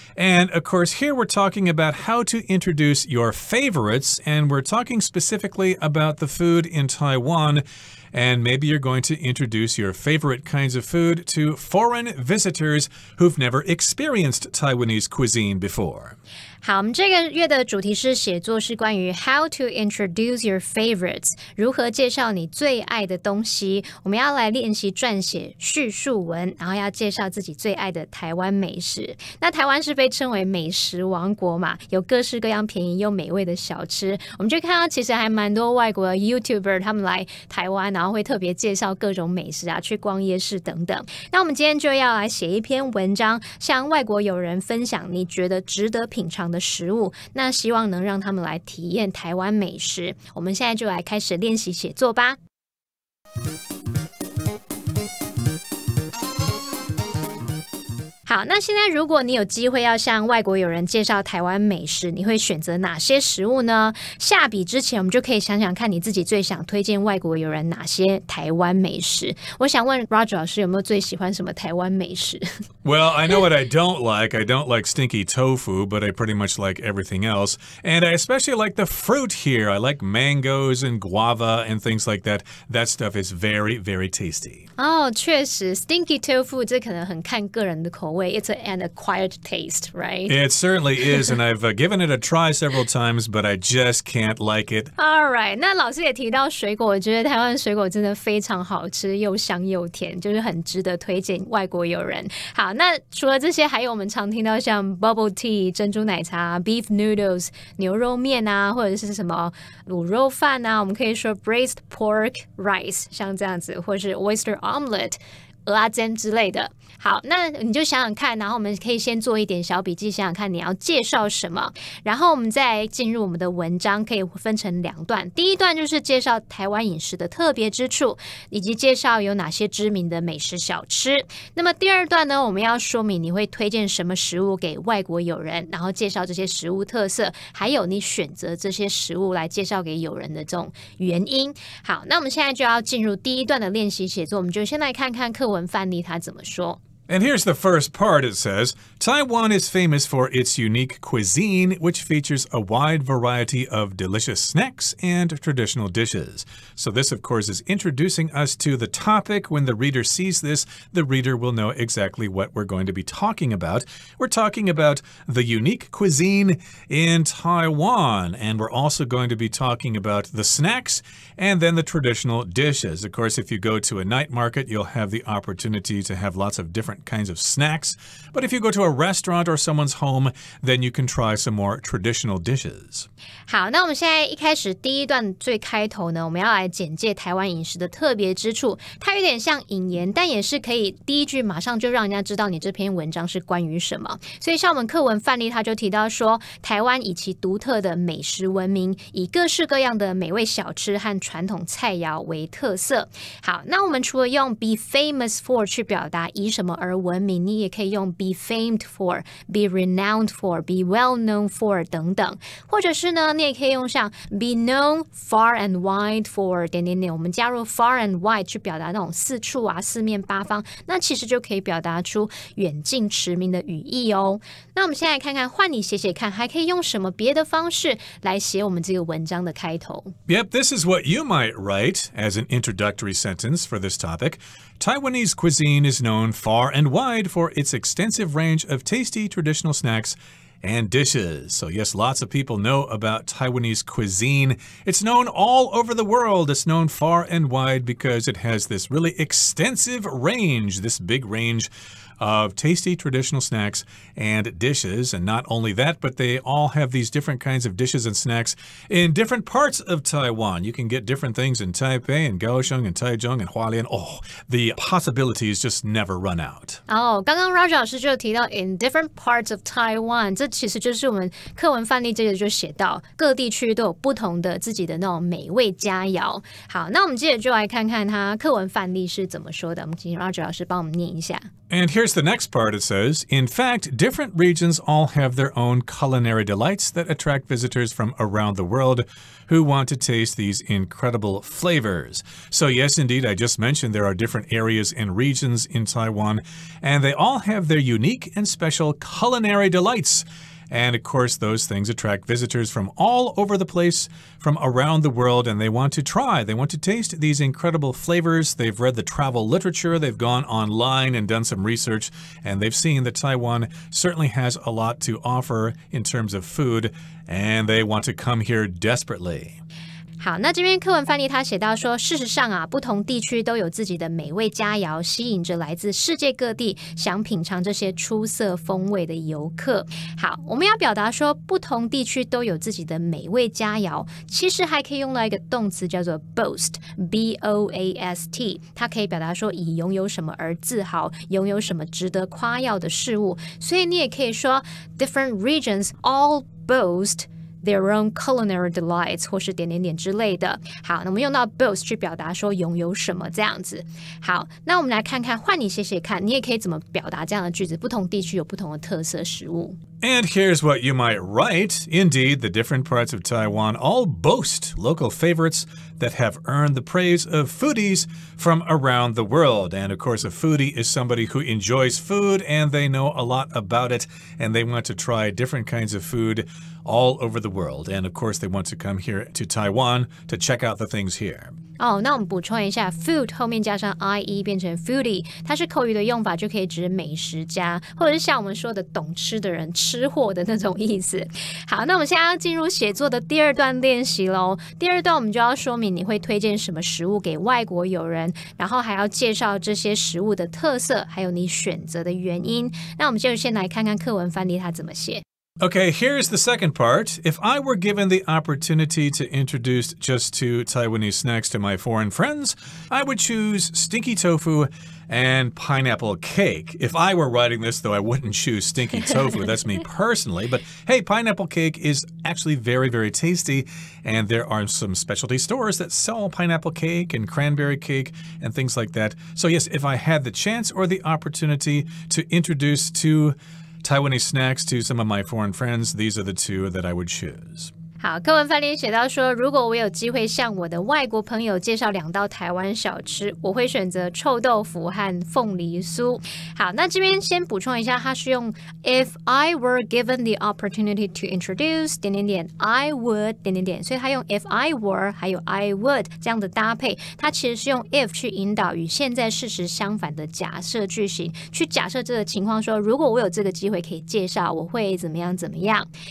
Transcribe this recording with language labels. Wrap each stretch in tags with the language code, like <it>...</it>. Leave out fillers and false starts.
<en>And, of course, here we're talking about how to introduce your favorites. And we're talking specifically about the food in Taiwan. And maybe you're going to introduce your favorite kinds of food to foreign visitors who've never experienced Taiwanese cuisine before.</en> <zh>好，我们这个月的主题是写作，是关于</zh> <en>How to introduce your favorites，</en> <zh>如何介绍你最爱的东西。我们要来练习撰写叙述文，然后要介绍自己最爱的台湾美食。那台湾是被称为美食王国嘛，有各式各样便宜又美味的小吃。我们就看到其实还蛮多外国的 YouTuber 他们来台湾，然后会特别介绍各种美食啊，去逛夜市等等。那我们今天就要来写一篇文章，向外国友人分享你觉得值得品尝的食物，那希望能让他们来体验台湾美食。我们现在就来开始练习写作吧。好，那现在如果你有机会要向外国友人介绍台湾美食，你会选择哪些食物呢？下笔之前，我们就可以想想看你自己最想推荐外国友人哪些台湾美食。我想问 Roger 老师有没有最喜欢什么台湾美食？</zh> <en>Well, I know what I don't like. I don't like stinky tofu, but I pretty much like everything else. And I especially like the fruit here. I like mangoes and guava and things like that. That stuff is very, very tasty.</en> <zh>哦，确实 stinky tofu 这可能很看个人的口味。</zh> <en>It's an acquired taste, right? It certainly is, and I've given it a try several times, but I just can't like it. All right,</en> <zh>那老师也提到水果，我觉得台湾水果真的非常好吃，又香又甜，就是很值得推荐外国友人。好，那除了这些，还有我们常听到像 bubble tea 珍珠奶茶、beef noodles 牛肉面啊，或者是什么卤肉饭啊，我们可以说 braised pork rice 像这样子，或是 oyster omelette。蚵仔煎之类的。好，那你就想想看，然后我们可以先做一点小笔记，想想看你要介绍什么，然后我们再进入我们的文章，可以分成两段。第一段就是介绍台湾饮食的特别之处，以及介绍有哪些知名的美食小吃。那么第二段呢，我们要说明你会推荐什么食物给外国友人，然后介绍这些食物特色，还有你选择这些食物来介绍给友人的这种原因。好，那我们现在就要进入第一段的练习写作，我们就先来看看课文范例它怎么说。</zh> <en>And here's the first part. It says, Taiwan is famous for its unique cuisine, which features a wide variety of delicious snacks and traditional dishes. So this, of course, is introducing us to the topic. When the reader sees this, the reader will know exactly what we're going to be talking about. We're talking about the unique cuisine in Taiwan, and we're also going to be talking about the snacks and then the traditional dishes. Of course, if you go to a night market, you'll have the opportunity to have lots of different kinds of snacks. But if you go to a restaurant or someone's home, then you can try some more traditional dishes.</en> <zh>好，那我们现在一开始第一段最开头呢，我们要来简介台湾饮食的特别之处。它有点像引言，但也是可以第一句马上就让人家知道你这篇文章是关于什么。所以像我们课文范例，它就提到说，台湾以其独特的美食闻名，以各式各样的美味小吃和传统菜肴为特色。好，那我们除了用 be famous for 去表达以什么而闻名，你也可以用</zh> <en>be famed for, be renowned for, be well known for</en> <zh>等等，或者是呢，你也可以用像</zh> <en>be known far and wide for</en> <zh>点点点，我们加入 far and wide 去表达那种四处啊、四面八方，那其实就可以表达出远近驰名的语义哦。那我们现在看看，换你写写看，还可以用什么别的方式来写我们这个文章的开头。</zh> <en>Yep, this is what you might write as an introductory sentence for this topic. Taiwanese cuisine is known far and wide for its extensive range of tasty traditional snacks and dishes. So yes, lots of people know about Taiwanese cuisine. It's known all over the world. It's known far and wide because it has this really extensive range, this big range of tasty traditional snacks and dishes. And not only that, but they all have these different kinds of dishes and snacks in different parts of Taiwan. You can get different things in Taipei and Kaohsiung and Taichung and Hualien. Oh, the possibilities just never run out.</en> <zh>哦，刚刚 Roger 老师就提到</zh> <en>in different parts of Taiwan，</en> <zh>这其实就是我们课文范例这个就写到各地区都有不同的自己的那种美味佳肴。好，那我们接着就来看看他课文范例是怎么说的。我们请 Roger 老师帮我们念一下。</zh> <en>And here's the next part. It says, in fact, different regions all have their own culinary delights that attract visitors from around the world who want to taste these incredible flavors. So yes, indeed, I just mentioned there are different areas and regions in Taiwan, and they all have their unique and special culinary delights. And of course, those things attract visitors from all over the place, from around the world, and they want to try. They want to taste these incredible flavors. They've read the travel literature. They've gone online and done some research, and they've seen that Taiwan certainly has a lot to offer in terms of food, and they want to come here desperately.</en> <zh>好，那这边课文范例他写到说，事实上啊，不同地区都有自己的美味佳肴，吸引着来自世界各地想品尝这些出色风味的游客。好，我们要表达说，不同地区都有自己的美味佳肴，其实还可以用到一个动词叫做 boast，B-O-A-S-T， 它可以表达说以拥有什么而自豪，拥有什么值得夸耀的事物。所以你也可以说</zh> <en>different regions all boast their own culinary delights</en> <zh>或是点点点之类的。好，那我们用到 boast 去表达说拥有什么这样子。好，那我们来看看，换你写写看，你也可以怎么表达这样的句子，不同地区有不同的特色食物。</zh> <en>And here's what you might write. Indeed, the different parts of Taiwan all boast local favorites that have earned the praise of foodies from around the world. And of course, a foodie is somebody who enjoys food and they know a lot about it and they want to try different kinds of food all over the world. And of course, they want to come here to Taiwan to check out the things here.</en> <zh>哦，那我们补充一下 food 后面加上 ie 变成 foodie， 它是口语的用法，就可以指美食家，或者是像我们说的懂吃的人，吃货的那种意思。好，那我们现在要进入写作的第二段练习咯。第二段我们就要说明你会推荐什么食物给外国友人，然后还要介绍这些食物的特色，还有你选择的原因。那我们就先来看看课文范例它怎么写。</zh> <en>Okay, here's the second part. If I were given the opportunity to introduce just 2 Taiwanese snacks to my foreign friends, I would choose stinky tofu and pineapple cake. If I were writing this, though, I wouldn't choose stinky tofu. That's me personally. But hey, pineapple cake is actually very, very tasty. And there are some specialty stores that sell pineapple cake and cranberry cake and things like that. So yes, if I had the chance or the opportunity to introduce 2 Taiwanese snacks to some of my foreign friends, these are the 2 that I would choose.</en> <zh>好，课文范例写到说，如果我有机会向我的外国朋友介绍2道台湾小吃，我会选择臭豆腐和凤梨酥。好，那这边先补充一下，它是用</zh> <en>If I were given the opportunity to introduce</en> <zh>点点点 I would 点点点，所以它用 If I were 还有 I would 这样的搭配，它其实是用 if 去引导与现在事实相反的假设句型，去假设这个情况说，如果我有这个机会可以介绍，我会怎么样怎么样。</zh>